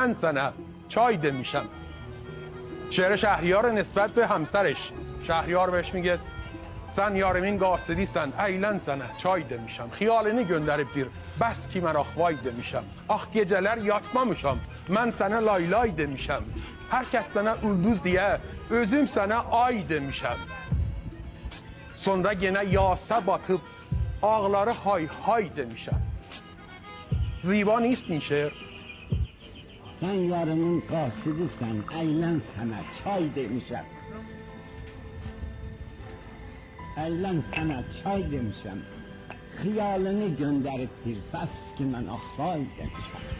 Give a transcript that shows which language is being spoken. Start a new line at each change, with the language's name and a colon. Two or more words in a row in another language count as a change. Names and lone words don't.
Azerbaijani: من sana çay demişim.
Persian: شعر شهریار نسبت به همسرش. شهریار بهش میگه
Azerbaijani: sen yarimin qasidisən, əylən sənə çay demişəm. Xiyalını göndərib bir, bəs ki mən axvay demişəm. Ax gecələr yatmamışam, mən sənə laylay demişəm. Hər kəs sənə ulduz deyə, özüm sənə ay demişəm. Sonra yenə yasa batıb, ağları hay hay demişəm.
Persian: Ziba نیست این şeir.
Azerbaijani: Sen yarının qasidisən, əylən sənə çay demişəm. Əylən sənə çay demişəm. Xiyalını göndərib bir, bəs ki mən axvay demişəm.